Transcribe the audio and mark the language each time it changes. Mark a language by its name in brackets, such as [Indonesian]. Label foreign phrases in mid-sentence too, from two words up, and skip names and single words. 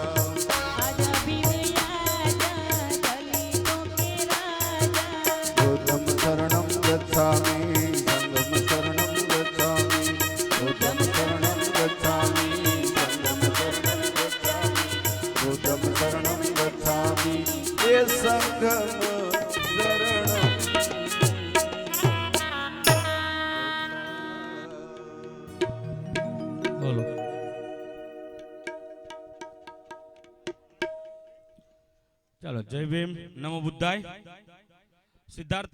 [Hindi] आजा भीम आजा दलितों के राजा [Pali] बुद्धं शरणं गच्छामि संघं शरणं गच्छामि बुद्धं शरणं गच्छामि संघं शरणं गच्छामि बुद्धं शरणं गच्छामि ये संघं शरणं [Gujarati] બોલો ચાલો જય ભીમ [Pali] નમો બુદ્ધાય [Gujarati] સિદ્ધાર્થ